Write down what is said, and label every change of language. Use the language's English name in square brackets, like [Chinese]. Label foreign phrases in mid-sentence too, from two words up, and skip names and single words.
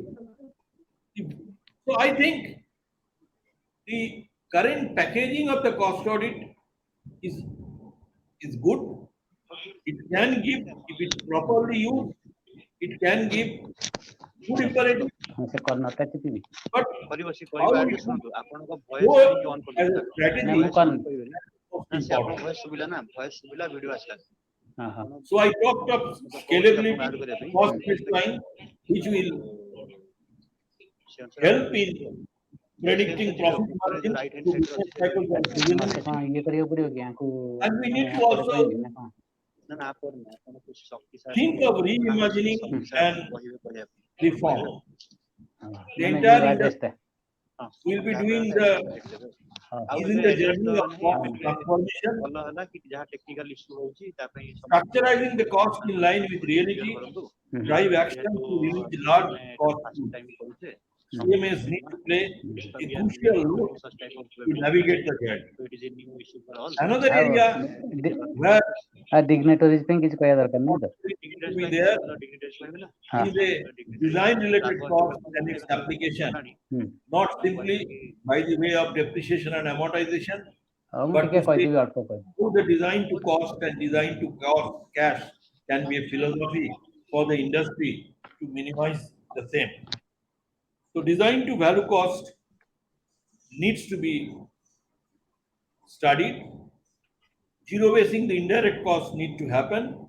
[English] So I think the current packaging of the cost audit is good. It can give, if it's properly used, it can give good imperative. [Odia] ସେ କର୍ଣ୍ଣାଟକ TV [English] But [Odia] ପରିବେଶ [English] how [Odia] କହିବା [English] it [Odia] ଆଗେ [English] should [Odia] ଶୁଣନ୍ତୁ ଆପଣଙ୍କ [English] go voice on as a [Odia] କରିଦେବେ [English] strategy [Odia] ନା ମୁଁ [English] is [Odia] କର୍ଣ୍ଣ [English] most [Odia] ସେ ଆପଣଙ୍କ [English] important. [Odia] ଭଏସ ଶୁଭିଲା ନା ଭଏସ ଶୁଭିଲା ଭିଡିଓ ଆସିଲା ହଁ ହଁ [English] So I talked of scalability, cost baseline, which will help in predicting profit margin to business cycles and seasons. [Odia] ମତେ କଣ ଇଏ କରିବାକୁ ପଡିବ କି ୟାଙ୍କୁ [English] And we need to [Odia] ପରେ [English] also [Odia] କହିବି ନା କଣ ନା ନା ଆପଣ ନା ଆପଣ କିଛି ଶକ୍ତିଶାଳୀ [English] think of reimagining and [Odia] କହିବେ କହିବା [English] reform. [Odia] ହଁ [English] The [Odia] ମାନେ [English] entire new industry address ଟା will be doing the [Odia] ହଁ [English] is in the journey of transformation, [Odia] ଭଲ ହେଲା କି ଯାହା [English] technical issue [Odia] ହଉଛି ତା ପାଇଁ [English] structurizing the cost in line with reality, drive action to release large cost pools. [Odia] ଟାଇମ କରୁଛେ [English] CMS need to play a crucial role to navigate the journey. it is a new issue for all Another [Odia] ଆଉ [English] area where [Odia] dignitaries ପାଇଁ କିଛି କହିବା ଦରକାର ନାହିଁ ତ [English] to be there [Odia] ହଁ [English] is a design related cost and its application, [Odia] ହୁଁ [English] not simply by the way of depreciation and amortization, [Odia] ହଉ ମୁଁ [English] but [Odia] ଟିକେ [English] to say [Odia] କହିଦେବି ଅଳ୍ପ କହିଦେବି [English] how the design to cost and design to cost cash can be a philosophy for the industry to minimize the same. So design to value cost needs to be studied. Zero basing the indirect costs need to happen.